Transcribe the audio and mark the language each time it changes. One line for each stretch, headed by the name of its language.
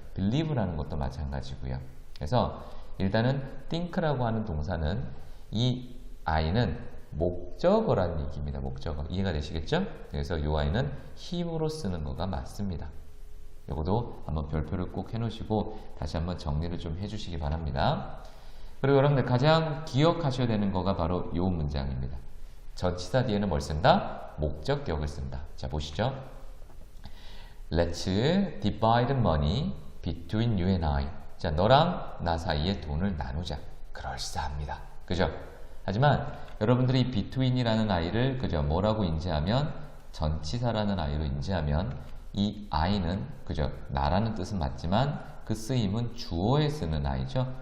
Korean: believe라는 것도 마찬가지고요. 그래서 일단은 think라고 하는 동사는 이 아이는 목적어라는 얘기입니다. 목적어. 이해가 되시겠죠? 그래서 이 아이는 힘으로 쓰는 거가 맞습니다. 요것도 한번 별표를 꼭 해놓으시고 다시 한번 정리를 좀 해주시기 바랍니다. 그리고 여러분들 가장 기억하셔야 되는 거가 바로 이 문장입니다. 전치사 뒤에는 뭘 쓴다? 목적격을 쓴다. 자, 보시죠.
English: Let's divide money between you and I.
Korean: 자, 너랑 나 사이에 돈을 나누자. 그럴싸합니다. 그죠? 하지만 여러분들이 between이라는 아이를 그죠? 뭐라고 인지하면 전치사라는 아이로 인지하면 이 I는 그죠? 나라는 뜻은 맞지만 그 쓰임은 주어에 쓰는 아이죠.